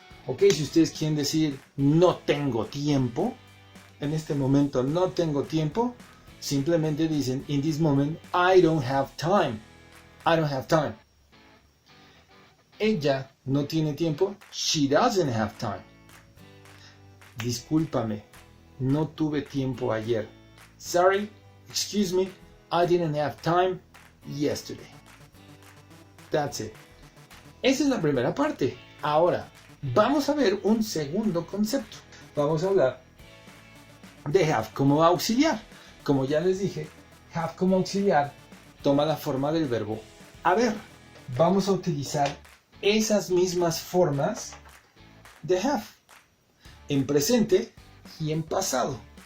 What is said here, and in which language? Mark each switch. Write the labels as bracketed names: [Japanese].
[Spanish] Ok, si ustedes quieren decir no tengo tiempo, en este momento no tengo tiempo, simplemente dicen [English] in this moment I don't have time. [Spanish] I don't have time. Ella no tiene tiempo. [English] She doesn't have time. [Spanish] Discúlpame, no tuve tiempo ayer. [English] Sorry, excuse me, I didn't have time yesterday. That's it. [Spanish] Esa es la primera parte. Ahora, vamos a ver un segundo concepto. Vamos a hablar de have como auxiliar. Como ya les dije, have como auxiliar toma la forma del verbo haber. Vamos a utilizar esas mismas formas de have en presente y en pasado.